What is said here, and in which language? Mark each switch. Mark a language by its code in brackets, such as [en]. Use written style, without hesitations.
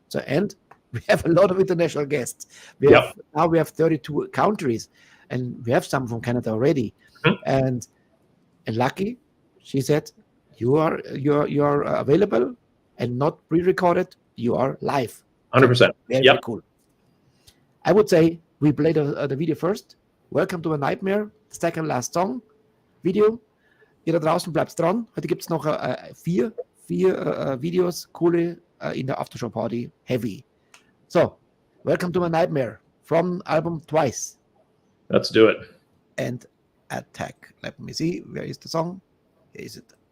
[en] So, and we have a lot of international guests. Now we have 32 countries, and we have some from Canada already. Mm-hmm. And lucky, she said, you are available and not pre-recorded. You are live. 100%. Very cool. I would say we played the video first. Welcome to a Nightmare, second last song, Video. [de] Ihr da draußen bleibt dran. Heute gibt es noch 4 Videos, coole in der Aftershow Party, heavy. [en] So, Welcome to My Nightmare from album Twice. Let's do it. And Attack. Let me see, where is the song? Here is it.